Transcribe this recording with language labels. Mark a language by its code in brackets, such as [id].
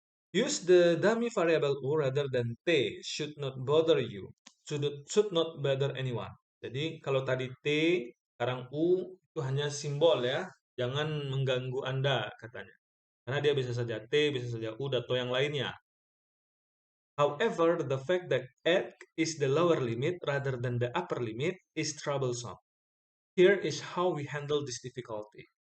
[en] Use the dummy variable U rather than T should not bother you. Should not bother anyone. [id] Jadi kalau tadi T, sekarang U itu hanya simbol ya. Jangan mengganggu Anda katanya. Karena dia bisa saja T, bisa saja U, atau yang lainnya. [en] However, the fact that X is the lower limit rather than the upper limit is troublesome. Here is how we handle this difficulty.